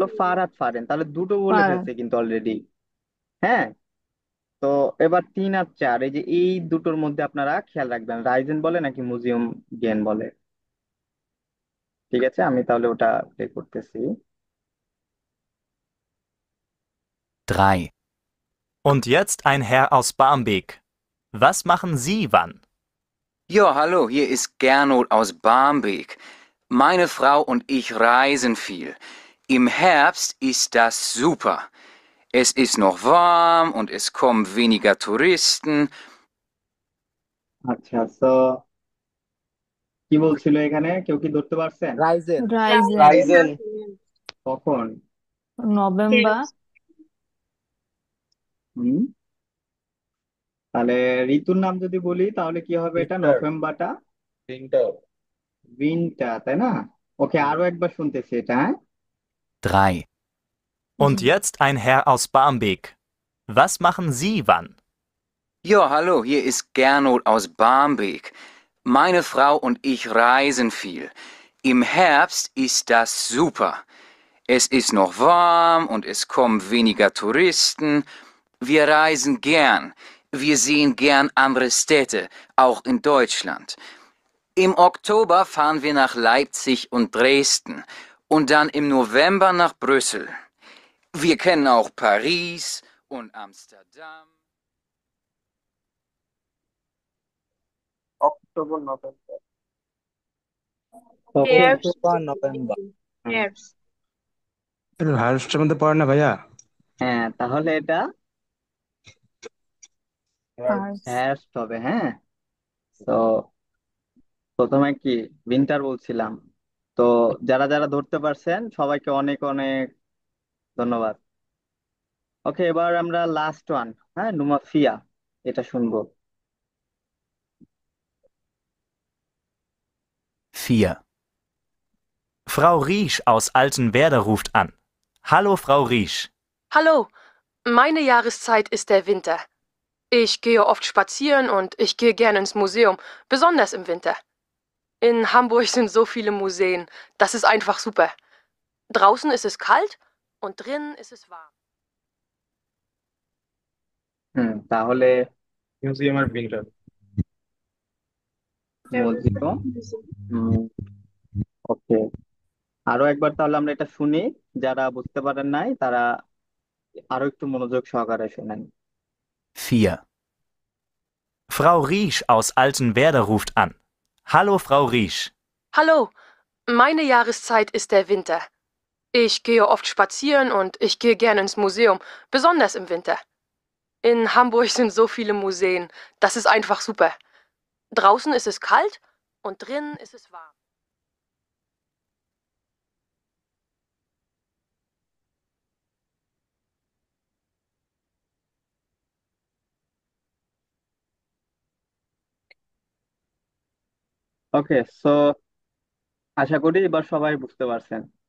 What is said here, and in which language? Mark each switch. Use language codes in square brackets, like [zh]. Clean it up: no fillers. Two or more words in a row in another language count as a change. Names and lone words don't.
[bn] বললো, [de] Fahrrad fahren, [bn] তাহলে দুটো বলে পার ফেলছে কিন্তু অলরেডি। হ্যাঁ, তো এবার 3 আর 4, এই যে এই দুটোর মধ্যে আপনারা খেয়াল রাখবেন, রাইজেন বলে নাকি [de] Museum gehen [bn] বলে। ঠিক আছে, আমি তাহলে ওটা প্লে করতেছি। [de] 3. Und jetzt ein Herr aus Barmbek. Was machen Sie wann? Ja, hallo, hier ist Gernot aus Barmbek. Meine Frau und ich reisen viel. Im Herbst ist das super. Es ist noch warm und es kommen weniger Touristen. [bn] আচ্ছা, তো কি বলছিল এখানে, কেউ কি ধরতে পারছেন? রাইজেন। রাইজেন রাইজেন। কখন? নভেম্বর। হুম, তাহলে ঋতুর নাম যদি বলি তাহলে কি হবে, এটা উইন্টার। নভেম্বরটা উইন্টার। উইন্টার, তাই না? ওকে, আরো একবার শুনতেছি এটা, হ্যাঁ। [de] 3. Und jetzt ein Herr aus Barmbek. Was machen Sie wann? Ja, hallo, hier ist Gernot aus Barmbek. Meine Frau und ich reisen viel. Im Herbst ist das super. Es ist noch warm und es kommen weniger Touristen. Wir reisen gern. Wir sehen gern andere Städte, auch in Deutschland. Im Oktober fahren wir nach Leipzig und Dresden und dann im November nach Brüssel. Wir kennen auch Paris und Amsterdam. [bn] অক্টোবর নভেম্বর। ওকে, হেয়ার্স অক্টোবর নভেম্বর। হেয়ার্স এটা ভার্বসটার মধ্যে পড়ে না ভাইয়া? হ্যাঁ, তাহলে এটা পার্স হ্যাস্ট হবে। হ্যাঁ, তো প্রথমে কি উইন্টার বলছিলাম। তো যারা যারা ধরতে পারছেন সবাইকে অনেক অনেক ধন্যবাদ। ওকে, এবার আমরা [en] last one, [bn] হ্যাঁ, নুমাফিয়া, এটা শুনবো। [de] 4. Frau Riesch aus Altenwerder ruft an. Hallo, Frau Riesch. Hallo, meine Jahreszeit ist der Winter. Ich gehe oft spazieren und ich gehe gerne ins Museum, besonders im Winter. In Hamburg sind so viele Museen, das ist einfach super. Draußen ist es kalt und drinnen ist es warm. [bn] তাহলে মিউজিয়াম আর উইন্টার। মিউজিয়াম। ওকে, আরো একবার তাহলে আমরা এটা শুনি, যারা বুঝতে পারেন নাই তারা আরো একটু মনোযোগ সহকারে শুনেন। [de] 4. Frau Riesch aus Altenwerder ruft an. Hallo, Frau Riesch. Hallo, meine Jahreszeit ist der Winter. Ich gehe oft spazieren und ich gehe gerne ins Museum, besonders im Winter. In Hamburg sind so viele Museen, das ist einfach super. Draußen ist es kalt und drinnen ist es warm. [en] okay, so [bn] আশা করি এবার সবাই বুঝতে পারছেন।